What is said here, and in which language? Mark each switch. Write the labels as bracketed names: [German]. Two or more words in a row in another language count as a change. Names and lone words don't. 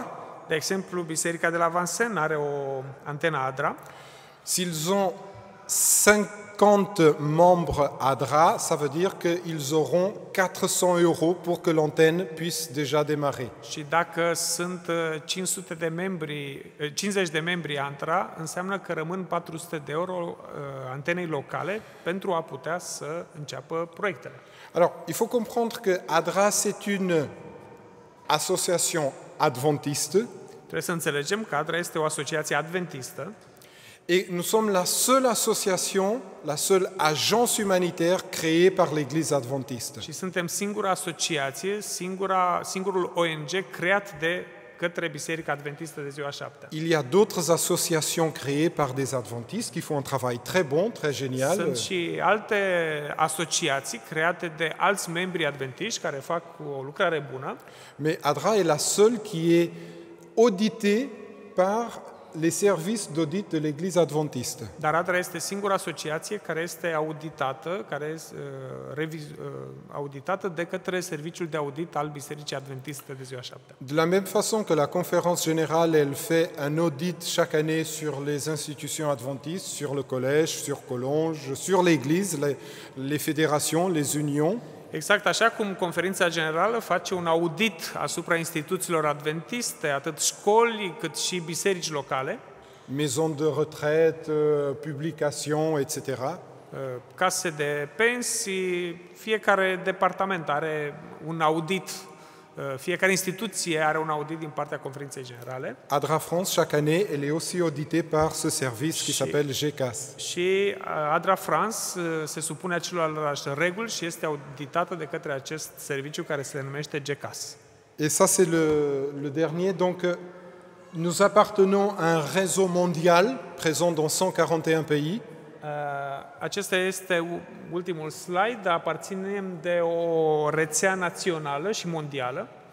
[Romanian] De exemplu, Biserica de la Vincennes are o antenă ADRA. [French] S'ils ont 50 membres ADRA, ça veut dire qu'ils auront 400 € pour que l'antenne puisse déjà démarrer. [Romanian] Și dacă sunt 50 de membri ADRA, înseamnă că rămân 400 de euro antenei locale pentru a putea să înceapă proiectele. [French] Alors, il faut comprendre que ADRA, c'est une association adventiste. [Romanian] Trebuie să înțelegem că ADRA este o asociație adventistă. [French] Et nous sommes la seule association, la seule agence humanitaire créée par l'Église adventiste. [Romanian] Și suntem singura asociație, singurul ONG creat de către Biserica Adventistă de Ziua Șaptea. [French] Il y a d'autres associations créées par des adventistes qui font un travail très bon, très génial. [Romanian] Sunt și alte asociații create de alți membri adventiști care fac o lucrare bună. [French] Mais ADRA est la seule qui est auditée par les services d'audit de l'Église adventiste. [Romanian] Dar ADRA este singura asociație care este auditată, auditată de către Serviciul de Audit al Bisericii Adventiste de Ziua Șaptea. [French] De la même façon que la conférence générale, elle fait un audit chaque année sur les institutions adventistes, sur le collège, sur Collonges, sur l'Église, les fédérations, les unions. [Romanian] Exact așa cum Conferința Generală face un audit asupra instituțiilor adventiste, atât școli cât și biserici locale, [French] maisons de retraite, publications, etc. [Romanian] Case de pensii, fiecare departament are un audit Fiecare instituție are un audit din partea Conferinței Generale. [French] ADRA France, chaque année, elle est aussi auditée par ce service qui s'appelle GECAS. [Romanian] Și ADRA France se supune acelorlași reguli și este auditată de către acest serviciu care se numește GECAS. [French] Et ça, c'est le dernier. Donc, nous appartenons à un réseau mondial présent dans 141 pays. [Romanian] Acesta este ultimul slide. Aparținem de o rețea națională și mondială.